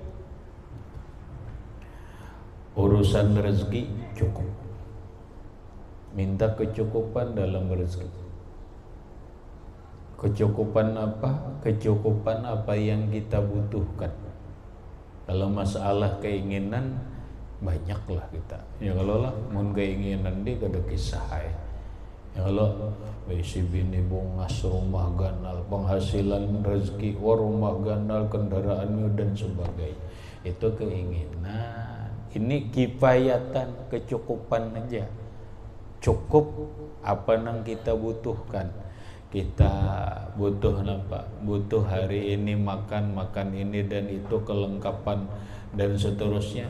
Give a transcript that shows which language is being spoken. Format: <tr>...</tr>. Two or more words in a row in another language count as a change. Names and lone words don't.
<id>Urusan rezeki cukup, minta kecukupan dalam rezeki. Kecukupan apa? Kecukupan apa yang kita butuhkan. Kalau masalah keinginan, banyaklah kita.</id> <bjn>Ya kalau lah mun keinginan dia kada kisah ya.</bjn> <id>Ya kalau</id> <bjn>bisi bini bungas, rumah ganal,</bjn> <id>penghasilan rezeki, rumah ganal, kendaraan dan sebagainya. Itu keinginan. Ini kifayatan, kecukupan aja. Cukup apa yang kita butuhkan. Kita butuh apa? Butuh hari ini makan ini dan itu, kelengkapan dan seterusnya.</id>